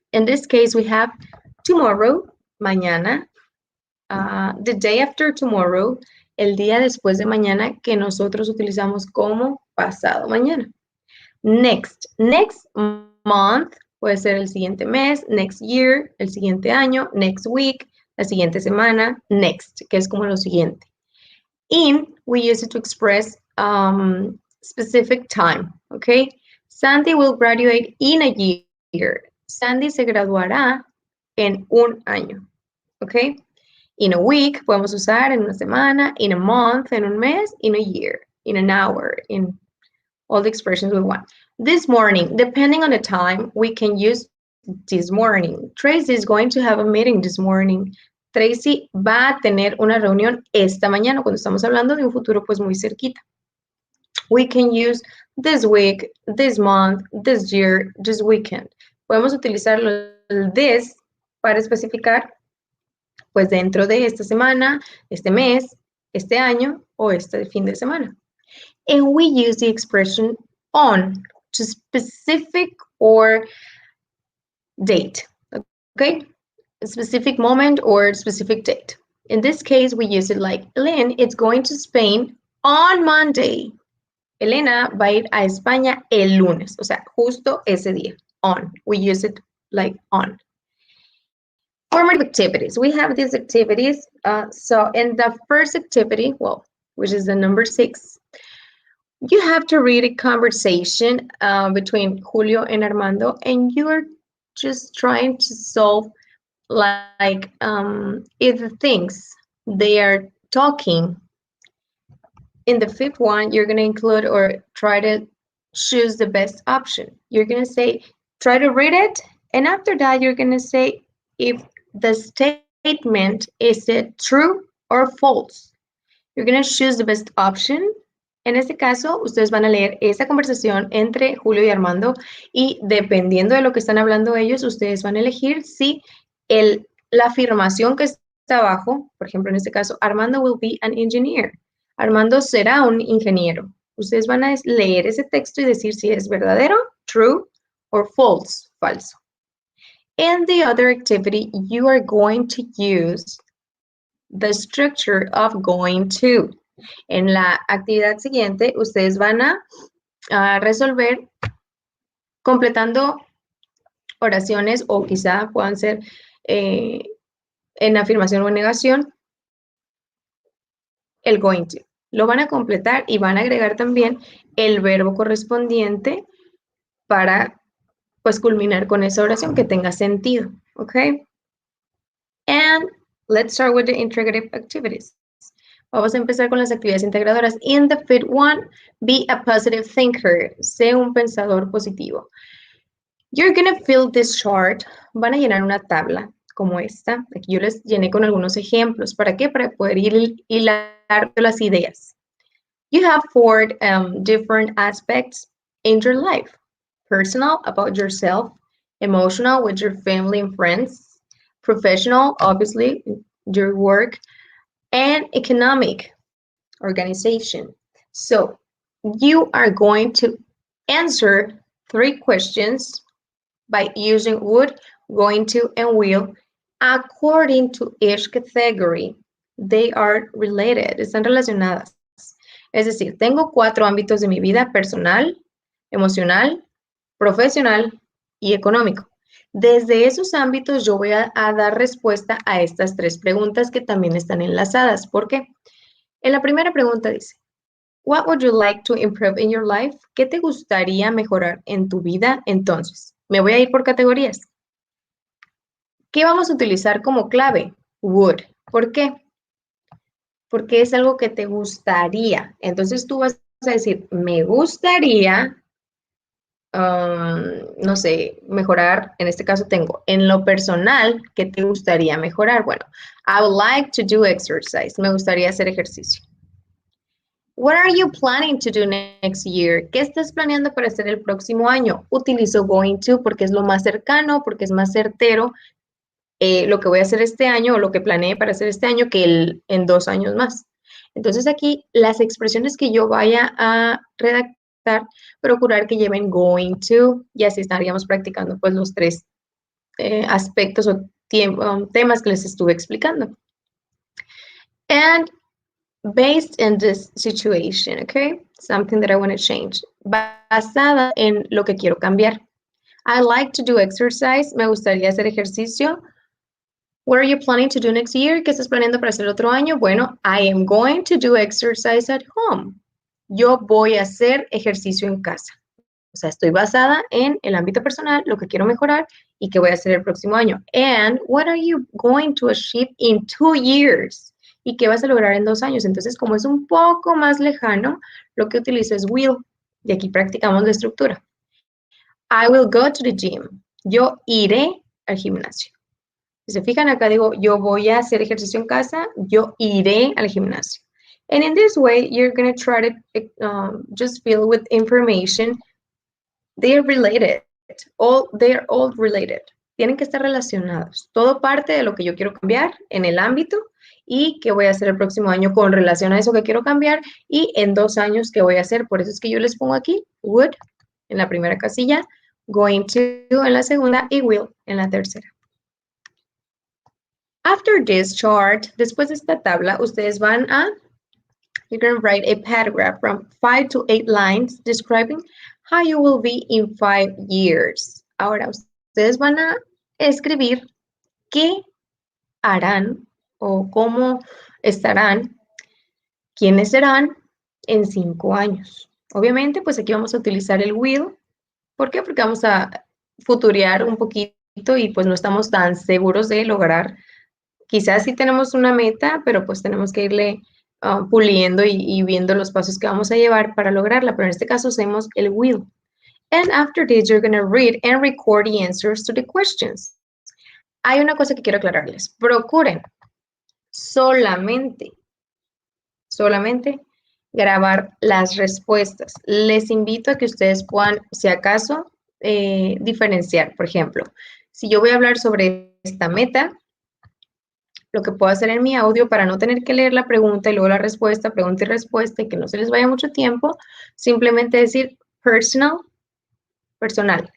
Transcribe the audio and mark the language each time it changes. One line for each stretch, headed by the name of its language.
English: In this case, we have tomorrow,
Spanish: mañana,
English: the day after tomorrow,
Spanish: el día después de mañana, que nosotros utilizamos como pasado mañana.
English: Next month,
Spanish: puede ser el siguiente mes,
English: next year,
Spanish: el siguiente año,
English: next week,
Spanish: la siguiente semana, next, que es como lo siguiente.
English: In, we use it to express specific time, okay? Sandy will graduate in a year.
Spanish: Sandy se graduará en un año, okay?
English: In a week,
Spanish: podemos usar en una semana,
English: in a month,
Spanish: en un mes,
English: in a year, in an hour, in all the expressions we want. This morning, depending on the time, we can use this morning. Tracy is going to have a meeting this morning.
Spanish: Tracy va a tener una reunión esta mañana, cuando estamos hablando de un futuro pues muy cerquita.
English: We can use this week, this month, this year, this weekend.
Spanish: Podemos utilizar el this para especificar pues dentro de esta semana, este mes, este año o este fin de semana.
English: And we use the expression on to specific or date, okay? A specific moment or specific date. In this case, we use it like, Elena, it's going to Spain on Monday. Elena va a ir a España el lunes, o sea, justo ese día, on. We use it like on. Formative activities. We have these activities. So in the first activity, well, which is the number 6, you have to read a conversation between Julio and Armando, and you are just trying to solve like if the things they are talking. In the 5th one, you're going to include or try to choose the best option. You're going to say, try to read it, and after that, you're going to say if the statement is it true or false. You're going to choose the best option.
Spanish: En este caso, ustedes van a leer esa conversación entre Julio y Armando y dependiendo de lo que están hablando ellos, ustedes van a elegir si la afirmación que está abajo, por ejemplo, en este caso,
English: Armando will be an engineer.
Spanish: Armando será un ingeniero. Ustedes van a leer ese texto y decir si es verdadero, true, or false, falso.
English: In the other activity, you are going to use the structure of going to.
Spanish: En la actividad siguiente, ustedes van a resolver completando oraciones o quizá puedan ser en afirmación o en negación, el going to. Lo van a completar y van a agregar también el verbo correspondiente para pues culminar con esa oración que tenga sentido, ¿ok?
English: And let's start with the integrative activities.
Spanish: Vamos a empezar con las actividades integradoras.
English: In the 5th one, be a positive thinker.
Spanish: Sé un pensador positivo.
English: You're gonna fill this chart.
Spanish: Van a llenar una tabla como esta. Aquí yo les llené con algunos ejemplos. ¿Para qué? Para poder hilar las ideas.
English: You have 4 different aspects in your life. Personal, about yourself. Emotional, with your family and friends. Professional, obviously, your work. And economic, organization. So you are going to answer 3 questions by using would, going to, and will according to each category. They are related,
Spanish: están relacionadas. Es decir, tengo 4 ámbitos de mi vida: personal, emocional, profesional y económico. Desde esos ámbitos yo voy a dar respuesta a estas tres preguntas que también están enlazadas. ¿Por qué? En la primera pregunta dice,
English: What would you like to improve in your life?
Spanish: ¿Qué te gustaría mejorar en tu vida? Entonces, me voy a ir por categorías. ¿Qué vamos a utilizar como clave? Would. ¿Por qué? Porque es algo que te gustaría. Entonces tú vas a decir, me gustaría, no sé, mejorar, en este caso tengo, en lo personal, ¿qué te gustaría mejorar?
English: Bueno, I would like to do exercise.
Spanish: Me gustaría hacer ejercicio.
English: What are you planning to do next year?
Spanish: ¿Qué estás planeando para hacer el próximo año? Utilizo going to porque es lo más cercano, porque es más certero lo que voy a hacer este año o lo que planeé para hacer este año que en 2 años más. Entonces aquí las expresiones que yo vaya a redactar, procurar que lleven going to y así estaríamos practicando pues los tres aspectos o temas que les estuve explicando.
English: And based in this situation, okay? Something that I want to change.
Spanish: Basada en lo que quiero cambiar.
English: I like to do exercise.
Spanish: Me gustaría hacer ejercicio.
English: What are you planning to do next year?
Spanish: ¿Qué estás planeando para hacer otro año?
English: Bueno, I am going to do exercise at home.
Spanish: Yo voy a hacer ejercicio en casa. O sea, estoy basada en el ámbito personal, lo que quiero mejorar y qué voy a hacer el próximo año.
English: And what are you going to achieve in 2 years?
Spanish: ¿Y qué vas a lograr en 2 años? Entonces, como es un poco más lejano, lo que utilizo es will. Y aquí practicamos la estructura.
English: I will go to the gym.
Spanish: Yo iré al gimnasio. Si se fijan acá digo, yo voy a hacer ejercicio en casa, yo iré al gimnasio.
English: And in this way, you're going to try to just fill with information. They're related. They're all related.
Spanish: Tienen que estar relacionados. Todo parte de lo que yo quiero cambiar en el ámbito y qué voy a hacer el próximo año con relación a eso que quiero cambiar y en 2 años qué voy a hacer. Por eso es que yo les pongo aquí would en la primera casilla, going to en la segunda y will en la tercera.
English: After this chart,
Spanish: después de esta tabla, ustedes van a,
English: you're going to write a paragraph from 5 to 8 lines describing how you will be in 5 years.
Spanish: Ahora, ustedes van a escribir qué harán o cómo estarán, quiénes serán en 5 años. Obviamente, pues aquí vamos a utilizar el will. ¿Por qué? Porque vamos a futurear un poquito y pues no estamos tan seguros de lograr. Quizás sí tenemos una meta, pero pues tenemos que irle puliendo y viendo los pasos que vamos a llevar para lograrla. Pero en este caso hacemos el will.
English: And after this, you're going to read and record the answers to the questions.
Spanish: Hay una cosa que quiero aclararles. Procuren solamente grabar las respuestas. Les invito a que ustedes puedan, si acaso, diferenciar. Por ejemplo, si yo voy a hablar sobre esta meta, lo que puedo hacer en mi audio para no tener que leer la pregunta y luego la respuesta, pregunta y respuesta, y que no se les vaya mucho tiempo, simplemente decir personal.